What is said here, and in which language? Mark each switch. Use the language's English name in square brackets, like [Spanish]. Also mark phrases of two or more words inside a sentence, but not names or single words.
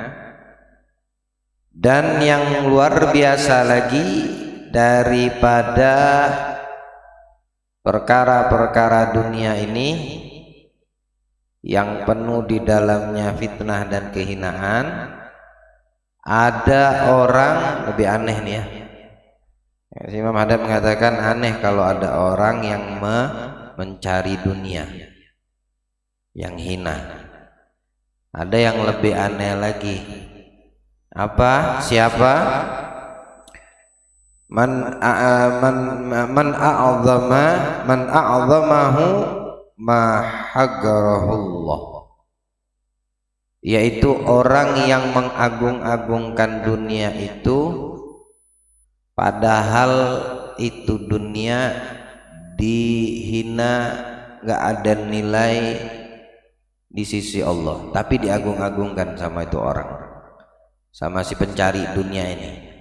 [Indonesian] Dan yang luar biasa lagi daripada perkara-perkara dunia ini yang penuh di dalamnya fitnah dan kehinaan, ada orang lebih aneh nih ya. Imam Haddad mengatakan aneh kalau ada orang yang mencari dunia yang hina. Ada yang lebih aneh lagi. Apa? Siapa? [Arabic] من عظمه ما حقره الله, [Indonesian] yaitu orang yang mengagung-agungkan dunia itu padahal itu dunia dihina, nggak ada nilai di sisi Allah, tapi diagung-agungkan sama itu orang, sama si pencari dunia ini.